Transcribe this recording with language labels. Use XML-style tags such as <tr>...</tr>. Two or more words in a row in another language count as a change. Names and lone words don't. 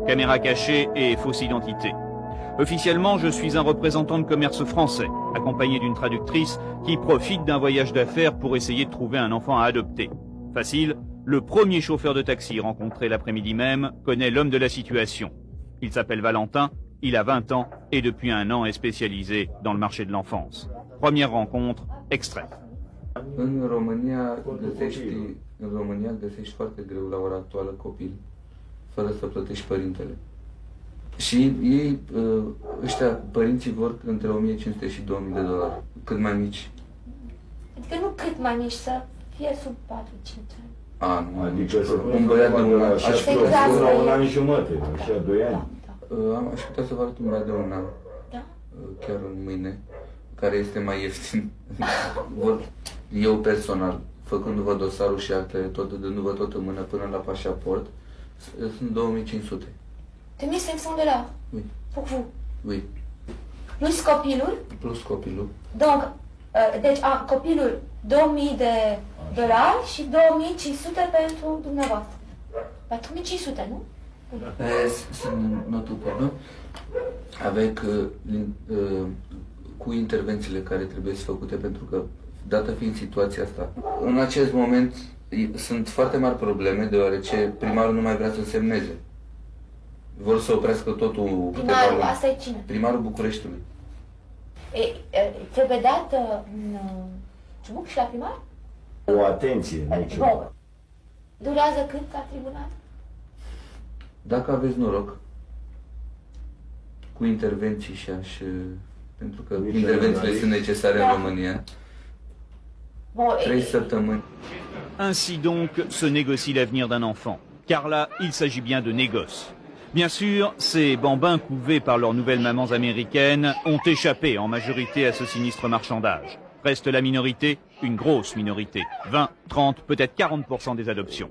<fr>Caméra cachée et fausse identité. Officiellement, je suis un représentant de commerce français, accompagné d'une traductrice qui profite d'un voyage d'affaires pour essayer de trouver un enfant à adopter. Facile, le premier chauffeur de taxi rencontré l'après-midi même connaît l'homme de la situation. Il s'appelle Valentin, il a 20 ans et depuis un an est spécialisé dans le marché de l'enfance. Première rencontre, extrait.</fr> <ro>În România găsești foarte greu la ora actuală copil, fără să plătești părintele. Și ei, ăștia, părinții vor între 1500 și 2000 de dolari, cât mai mici. Adică nu cât mai mici, să fie sub 4-5 ani. Adică un băiat de un an, aș putea la un an jumătate, așa, 2 ani. Aș putea să vă arăt un băiat de un an, chiar în mâine, care este mai ieftin. Eu personal, făcându-vă dosarul și actele, dându-vă tot în mână până la pașaport, sunt 2500. 2500 $.</ro> <fr>Oui. Pour vous. Oui.</fr> <ro>Plus copilul. Plus copilul. Donc, deci copilul 2000 de dolari și 2500 pentru dumneavoastră. 4500, nu?</ro> <en>Not a problem.</en> <ro>Avec cu intervențiile care trebuie să făcute, pentru că, dată fiind situația asta, în acest moment sunt foarte mari probleme, deoarece primarul nu mai vrea să semneze. Vor să oprească totul. Primarul, asta e cine? Primarul Bucureștiului. Trebuie dat un ciubuc și la primar? O atenție, nu ceva. Durează cât la tribunal? Dacă aveți noroc, cu intervenții și pentru că intervențiile sunt necesare în România, 3 săptămâni.</ro> <fr>Ainsi donc se négocie l'avenir d'un enfant, car là, il s'agit bien de négoce. Bien sûr, ces bambins couvés par leurs nouvelles mamans américaines ont échappé en majorité à ce sinistre marchandage. Reste la minorité, une grosse minorité, 20, 30, peut-être 40% des adoptions.</fr>